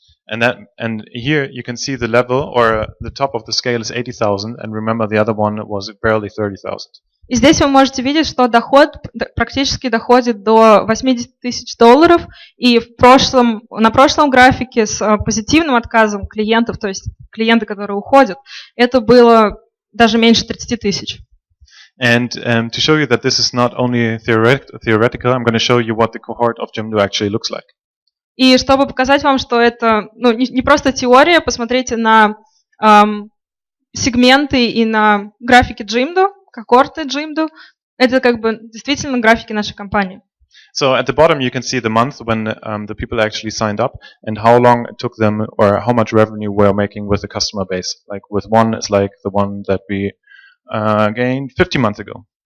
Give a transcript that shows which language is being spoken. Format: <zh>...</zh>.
<en>And here you can see the level, or the top of the scale is 80,000, and remember the other one was barely 30,000.</en> <ru>И здесь вы можете видеть, что доход практически доходит до $80 000, и на прошлом графике с позитивным отказом клиентов, то есть клиенты, которые уходят, это было даже меньше 30 000.</ru> <en>And to show you that this is not only theoretical, I'm going to show you what the cohort of Jimdo actually looks like.</en> <ru>И чтобы показать вам, что это не просто теория, посмотрите на сегменты и на графики Jimdo, когорты Jimdo. Это как бы действительно графики нашей компании.</ru> <en>So at the bottom you can see the month when the people actually signed up and how long it took them or how much revenue we're making with the customer base. Like with one, it's like the one that we gained 50 months ago.</en>